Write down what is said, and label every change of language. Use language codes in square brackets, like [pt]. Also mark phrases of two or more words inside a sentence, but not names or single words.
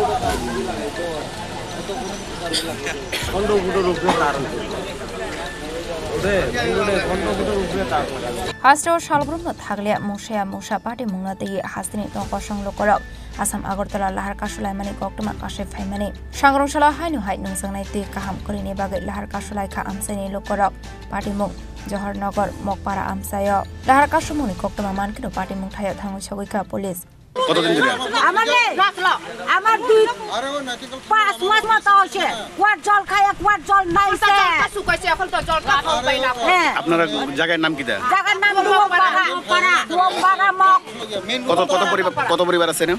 [trp] Hastro Shalbrum Thaglia Mosha Mosha Party Mungnati Hastini Tokosang Lokorok Assam Agartala Lahar Kasulaimani Koktuma Kashif Haimani Shangroshala Hainu Hai Nungsangai Te Kaham Kurini Bagai Lahar Kasulaika Amsani Lokorok Party Mung Johor Nagar Mokpara Amsayo Lahar Kasumuni Koktuma Mankino Party Mung Thayo Thangi Shokika Police [bn] কতদিন ধরে আমার 2-5 মাস মতো হচ্ছে কোয়ার জল খায় কোয়ার জল নাইছে শুকাইছে এখন তো জল খাওয়া পাই না আপনারা জায়গার নাম কি? জায়গার নাম রোমপাড়া মক কত পরিবার আছে না?